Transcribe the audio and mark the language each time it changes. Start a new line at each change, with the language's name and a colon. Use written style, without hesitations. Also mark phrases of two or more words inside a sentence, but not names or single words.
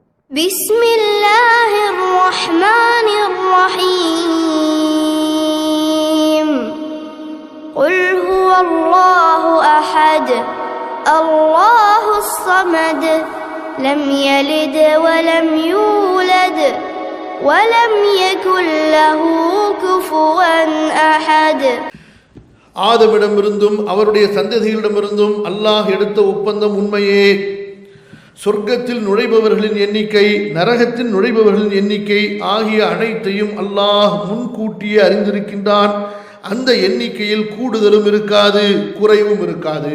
Arabic: بسم الله الرحمن الرحيم قل هو الله أحد الله الصمد لم يلد ولم يولد ولم يكن له كفوا أحد.
Tamil: ஆதமிடமிருந்தும் அவருடைய சந்ததிகளிடமிருந்தும் அல்லாஹ் எடுத்த ஒப்பந்தம் உண்மையே. சொர்க்கத்தில் நுழைபவர்களின் எண்ணிக்கை, நரகத்தில் நுழைபவர்களின் எண்ணிக்கை ஆகிய அனைத்தையும் அல்லாஹ் முன்கூட்டியே அறிந்திருக்கின்றான். அந்த எண்ணிக்கையில் கூடுதலும் இருக்காது, குறைவும் இருக்காது.